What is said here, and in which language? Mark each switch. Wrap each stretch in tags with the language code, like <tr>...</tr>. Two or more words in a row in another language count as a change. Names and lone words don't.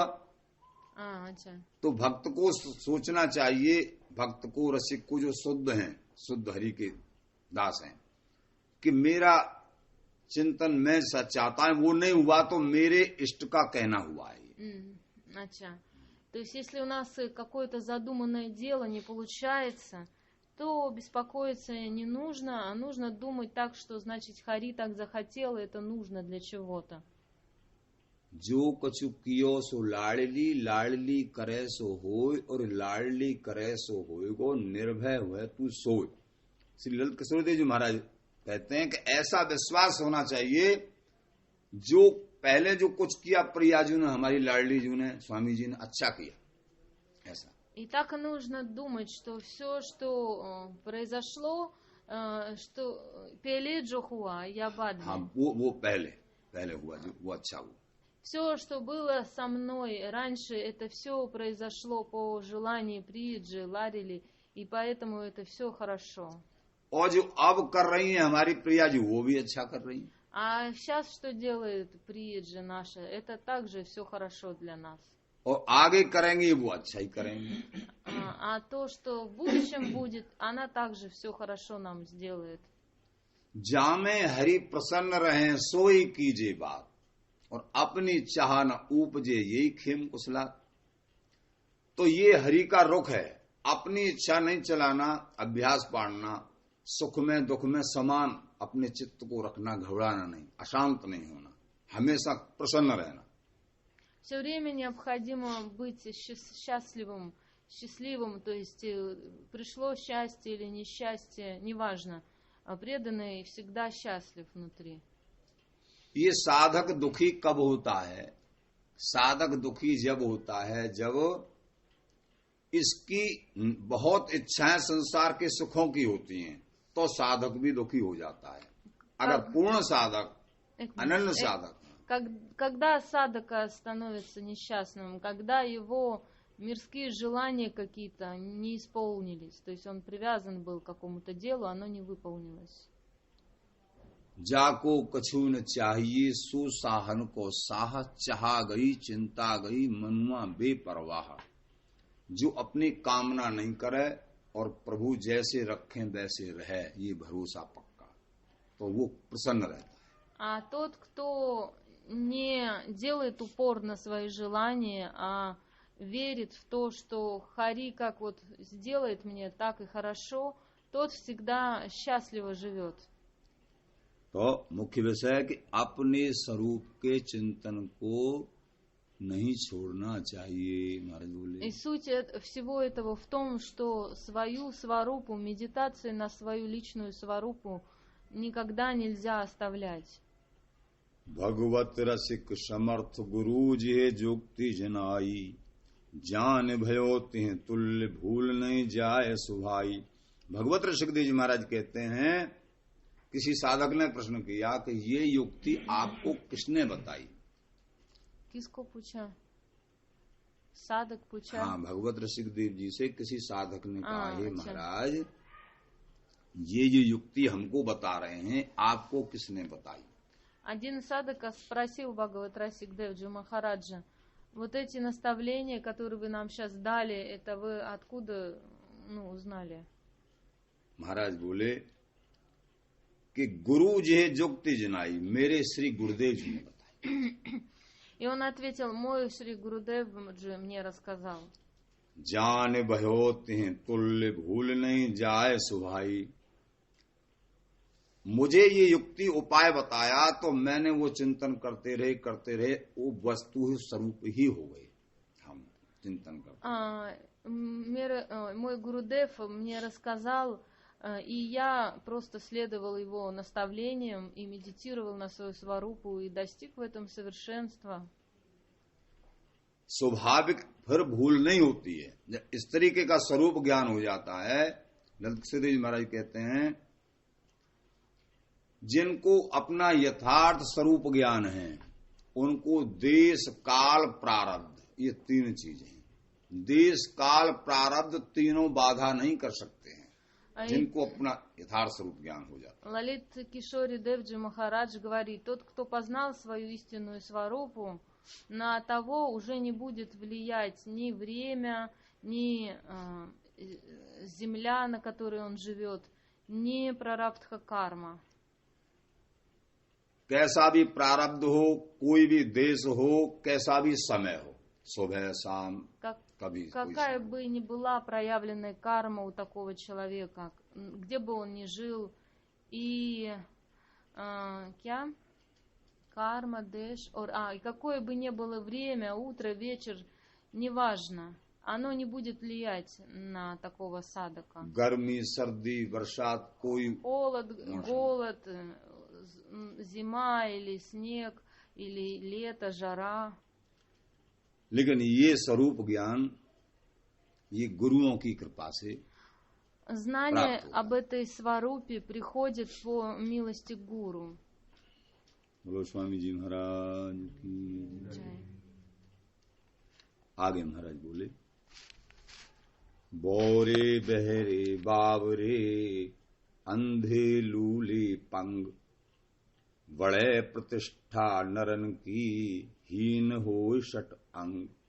<hi>अच्छा. तो भक्त को सोचना चाहिए, भक्त को, रसिक को, जो शुद्ध हैं, शुद्ध हरि के दास हैं, कि मेरा चिंतन मैं सच चाहता है, वो नहीं हुआ तो मेरे इष्ट का कहना हुआ है. अच्छा.</hi> <ru>То есть, если у нас какое-то задуманное дело не получается, то беспокоиться не нужно, а нужно думать так, что, значит, Хари так захотел, и это нужно для чего-то.</ru> <hi>जो कछु कियो सो लाडली, लाडली करे सो होय, और लाडली करे सो होय गो, निर्भय हुए तू सोय. श्री ललित किशोर देव जी महाराज कहते हैं कि ऐसा विश्वास होना चाहिए, जो पहले जो कुछ किया प्रियाजू ने, हमारी लाडली जी ने, स्वामी जी ने अच्छा किया, ऐसा.</hi> <ru>И так нужно думать, что все, что произошло, что пеле</ru> <hi>जो हुआ,</hi> <ru>я</ru> <hi>बाद में. हाँ, वो पहले हुआ जो वो अच्छा हुआ.</hi> <ru>Все, что было со мной раньше, это все произошло по желанию Приджи, Ларили, и поэтому это все хорошо.</ru> <hi>और जो अब कर रही हैं हमारी प्रियाजू, वो भी अच्छा कर रही हैं.</hi> <ru>А сейчас что делает Приджи наша? Это также все хорошо для нас.</ru> <hi>और आगे करेंगे वो अच्छा ही करेंगे.</hi> <ru>А то, что в будущем будет, она также все хорошо нам сделает.</ru> <hi>जामे हरि प्रसन्न रहे सोई कीजिए बात, और अपनी चाह न उपजे यही खेम कुशला। तो ये हरि का रुख है, अपनी इच्छा नहीं चलाना, अभ्यास पाड़ना, सुख में दुख में समान अपने चित्त को रखना, घबराना नहीं, अशांत नहीं होना, हमेशा प्रसन्न रहना।</hi> <ru>Все время необходимо быть счастливым, то есть пришло счастье или несчастье, неважно, а преданный всегда счастлив внутри.</ru> <hi>ये साधक दुखी कब होता है? साधक दुखी जब होता है जब इसकी बहुत इच्छाएं संसार के सुखों की होती हैं, तो साधक भी दुखी हो जाता है। अगर पूर्ण साधक, अनन्य साधक,</hi> <ru>когда садхака становится несчастным, когда его мирские желания какие-то не исполнились, то есть он привязан был к какому-то делу, оно не выполнилось.</ru> <hi>जाको कछु न चाहिए सुसाहन को साह, चाहा गई चिंता गई मनुआ बेपरवाह। जो अपनी कामना नहीं करे और प्रभु जैसे रखें वैसे रहे, ये भरोसा पक्का, तो वो प्रसन्न रहता है।</hi> <ru>А тот, кто не делает упор на свои желания, а верит в то, что Хари как вот сделает мне, так и хорошо, тот всегда счастливо живет.</ru> <hi>तो मुख्य विषय है कि अपने स्वरूप के चिंतन को नहीं छोड़ना चाहिए, महाराज बोले।</hi> <ru>И суть всего этого в том, что свою сварупу, медитации на свою личную сварупу никогда нельзя оставлять.</ru> <hi>भगवत रसिक समर्थ गुरु जी जुक्ति जनाई, जान भयो तिह तुल्य भूल नहीं जाए सुभाई। भगवत रसिक देव जी महाराज कहते हैं, किसी साधक ने प्रश्न किया कि ये युक्ति आपको किसने बताई? किसको पूछा? साधक पूछा? हाँ, भगवत रसिक देव जी से किसी साधक ने कहा, हे महाराज, ये जो युक्ति हमको बता रहे हैं, आपको किसने बताई?</hi> <ru>Один садхака спросил Бхагават Расик Девджи Махараджа, вот эти наставления, которые вы нам сейчас дали, это вы откуда узнали?</ru> <hi>महाराज बोले कि गुरु जी जुक्ति जनाई, मेरे श्री गुरुदेव जी ने बताया।</hi> <ru>И он ответил, мой Шри Гурудев же мне рассказал.</ru> <hi>जान भयो तिह तुल्य भूल नहीं जाए सुभाई। मुझे ये युक्ति उपाय बताया तो मैंने वो चिंतन करते रहे, वो वस्तु स्वरूप ही हो गई। हम चिंतन करते।</hi> <ru>Мой Гурудев мне рассказал, и я просто следовал его наставлениям и медитировал на свою сварупу и достиг в этом совершенства.</ru> <hi>स्वाभाविक फिर भूल नहीं होती है। जब इस तरीके का स्वरूप ज्ञान हो जाता है, ललित श्री महाराज कहते हैं, जिनको अपना यथार्थ स्वरूप ज्ञान है, उनको देश काल प्रारब्ध, ये तीन चीजें, देश काल प्रारब्ध तीनों बाधा नहीं कर सकते हैं, जिनको अपना यथार्थ स्वरूप ज्ञान हो जाता है।</hi> <ru>Лалит Кишори Девджи Махарадж говорит, тот, кто познал свою истинную сварупу, на того уже не будет влиять ни время, ни земля, на которой он живет, ни прарабдха карма.</ru> <hi>कैसा भी प्रारब्ध हो, कोई भी देश हो, कैसा भी समय हो, सुबह शाम कभी</hi> <ru>какая бы ни была проявленная карма у такого человека, где бы он ни жил, и карма, деш, и какое бы ни было время, утро, вечер, неважно, оно не будет влиять на такого садака.</ru> <hi>गर्मी सर्दी बरसात कोई</hi> <ru>Холод, голод, зима или снег, или лето, жара.</ru> <hi>लेकिन ये स्वरूप ज्ञान ये गुरुओं की कृपा से</hi> <ru>Знание об этой сварупе приходит по милости гуру.</ru> <hi>बोलो स्वामी जी महाराज की। आगे महाराज बोले, बोरे बहरे बाबरे अंधे लूले पंग, बड़े प्रतिष्ठा नरन की हीन हो सट अंग।</hi>